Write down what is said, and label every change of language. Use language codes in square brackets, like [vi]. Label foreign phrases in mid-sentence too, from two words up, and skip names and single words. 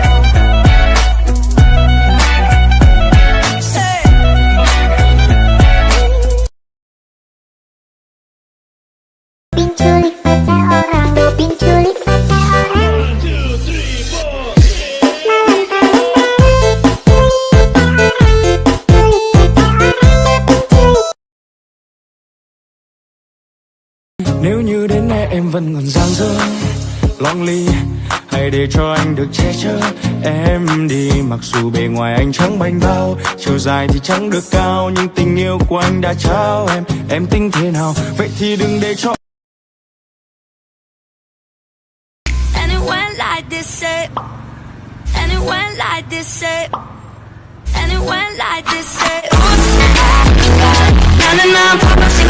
[id] Penculik pacar orang, penculik pacar orang. 1, 2, 3, 4. [vi] Nếu như đến nay em vẫn còn dang dở, lonely, hãy để cho anh được che chở. em đi. Mặc dù bề ngoài anh chẳng bảnh bao, chiều dài thì chẳng được cao, nhưng tình yêu của anh đã trao em tính thế nào? Vậy thì đừng để cho [en] like this shape, and it went like this shape, and it went like this shape. Oops, na na na.